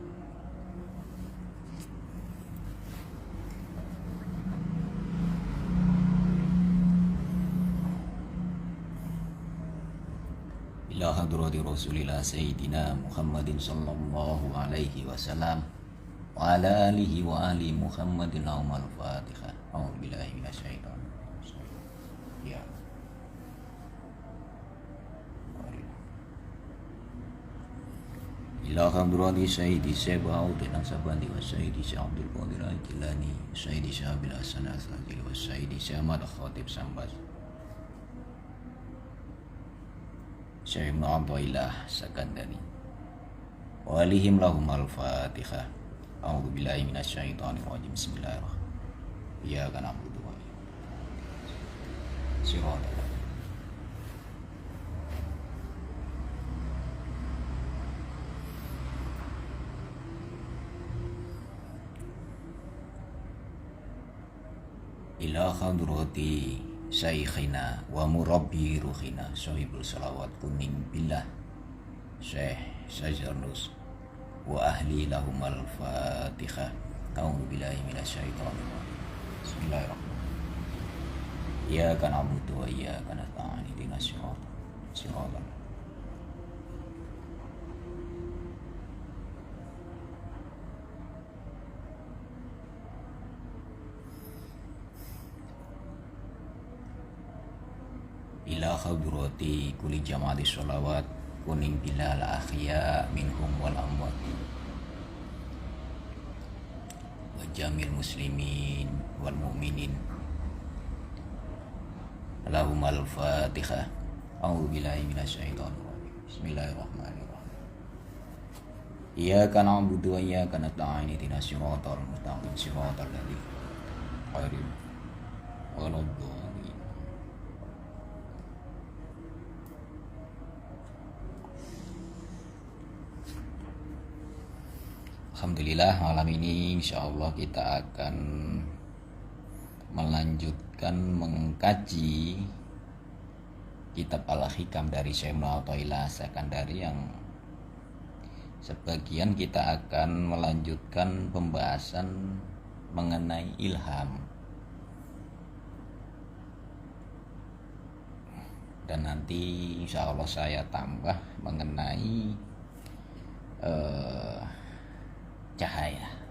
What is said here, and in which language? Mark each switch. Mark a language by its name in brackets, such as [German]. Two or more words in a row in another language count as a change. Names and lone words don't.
[Arabic] إلى حضرة رسول الله سيدنا محمد صلى الله عليه وسلم وعلى آله وآل محمد الفاتحة. أعوذ بالله من الشيطان الرجيم. Ya. إلى حضرة سيدي شيخ نقشبندي وسيدي شيخ عبد القادر الجيلاني، سيدي شيخ أبي الحسن الشاذلي وسيدي شيخ أحمد خطيب سمبس، شيخ ابن عطاء الله السكندري، وآلهم لهم الفاتحة. أعوذ بالله من الشيطان الرجيم. بسم الله الرحمن الرحيم. إياك نعبد وإياك نستعين. إلى حضرة شيخنا ومربي روحنا صاحب صلوات Kuning بالله شيخ Sajarnus وأهل لهم الفاتحة. أعوذ بالله من الشيطان الرجيم. بسم الله الرحمن الرحيم. إياك نعبد وإياك نستعين. اهدنا الصراط إلى حضرة كل جماعة صلوات Kuning بالله الأحياء منهم والأموات وجميع المسلمين والمؤمنين لهم الفاتحة. أعوذ بالله من الشيطان الرجيم. بسم الله الرحمن الرحيم. إياك نعبد وإياك نستعين. اهدنا الصراط المستقيم. صراط الذين غير المغضوب. [Indonesian] Alhamdulillah, malam ini insyaallah kita akan melanjutkan mengkaji kitab Al-Hikam dari Syekh Ibnu Athaillah Sakandari, yang sebagian kita akan melanjutkan pembahasan mengenai ilham, dan nanti insyaallah saya tambah mengenai cahaya.